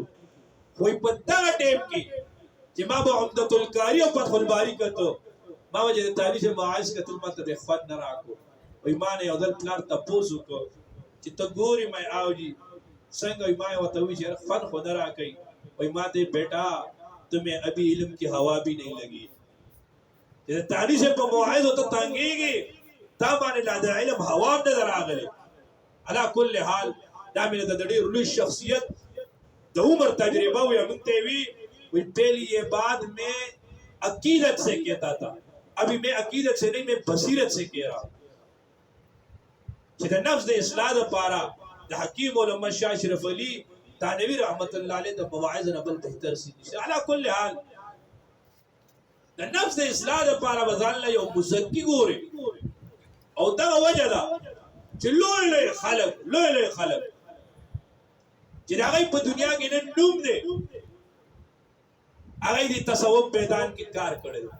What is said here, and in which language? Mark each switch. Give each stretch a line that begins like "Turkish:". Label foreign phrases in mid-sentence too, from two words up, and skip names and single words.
Pashto: وای په دغه ټیم کې چې ما به عمدة القاری او فتح الباری کتو، ما وجه د تاریخ معاصر کتل ما ته خود نه راکو. وای ما نه یو ځل پلار تپوس وکړو چې ته ګورې مې آوجي څنګه؟ وای ما ورته وویل چې فن خو نه راکوي. وای ما ته
Urdu: بیٹا تمہیں ابھی علم کی ہوا بھی نہیں لگی.
Pashto: چې د تاریخ په مواعظو ته تنګېږي تا باندې لا د علم هوا هم نه راغلی. علا کل حال دا مې د ډېر لوی شخصیت د عمر تجربه وي. موږ ته وی
Urdu: پہلی یہ بات میں عقیدت سے کہتا تھا، ابھی میں عقیدت سے نہیں، میں بصیرت سے کہہ رہا ہوں.
Pashto: چې د نفس د اصلاح لپاره د حکیم علامه شاه اشرف علي تانوي رحمت الله علیه د مواعظ نه بل بهتر سي نشته. علا کل حال د نفس د اصلاح لپاره بځان له یو مزکی ګوري او دا وجه ده چې لوی لوی خلک چې د هغوی په دنیا کې نن نوم دی، هغوی د تصوف میدان کې کار کړی دی.